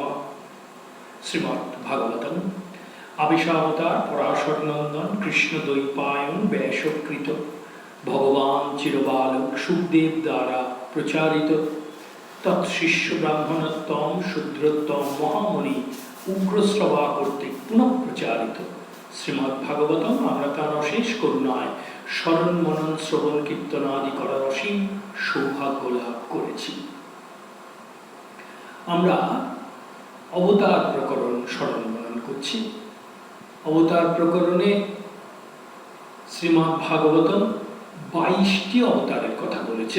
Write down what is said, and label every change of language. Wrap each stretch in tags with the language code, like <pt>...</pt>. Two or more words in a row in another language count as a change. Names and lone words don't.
<sa>श्रीमद् भागवतम आविशावतार पराशर नंदन कृष्ण द्वैपायन व्यासकृत भगवान चिरबालक सुखदेव द्वारा प्रचारित तत्शिष्य ब्राह्मणोत्तम शूद्रोत्तम महामुनि उग्रश्रवा कर्तृक पुनः प्रचारित श्रीमद् भागवतम</sa> <bn>আমরা তার অশেষ করুণায় স্মরণ মনন শ্রবণ কীর্তন আদি করার অসীম সৌভাগ্য লাভ করেছি। আমরা অবতার প্রকরণ স্মরণ মনন করছি। অবতার প্রকরণে শ্রীমদ্ ভাগবতম 22টি অবতারের কথা বলেছেন।</bn>